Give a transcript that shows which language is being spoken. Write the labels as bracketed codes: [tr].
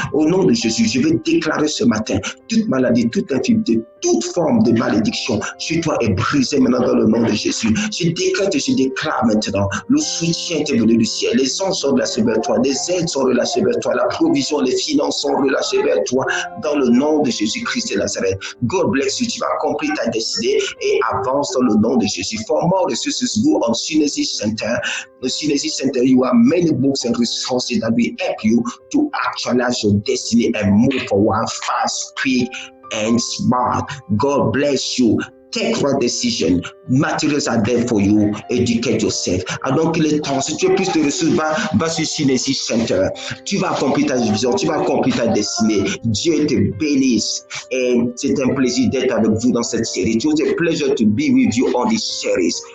[fr] Au nom de Jésus, je vais déclarer ce matin, toute maladie, toute infirmité, toute forme de malédiction sur toi est brisée maintenant dans le nom de Jésus. Je déclare maintenant, le soutien est venu du ciel, les anges sont relâchés vers toi, les aides sont relâchées vers toi, la provision, les finances sont relâchées vers toi, dans le nom de Jésus-Christ de Nazareth. [en] God bless you, [fr] tu vas accomplir ta destinée et avance dans le nom de Jésus. [en] For more resources, go on Synergy Center. The Synergy Center, you have many books and resources that will help you to actualize your destiny and move forward fast, quick, and smart. God bless you. Take right decision. Materials are there for you. Educate yourself. [fr] Alors qu'il est temps, si tu as plus de ressources, va sur Synergy Center. Tu vas accomplir ta vision, tu vas accomplir ta destinée. Dieu te bénisse. Et c'est un plaisir d'être avec vous dans cette série. [en] It was a pleasure to be with you on this series.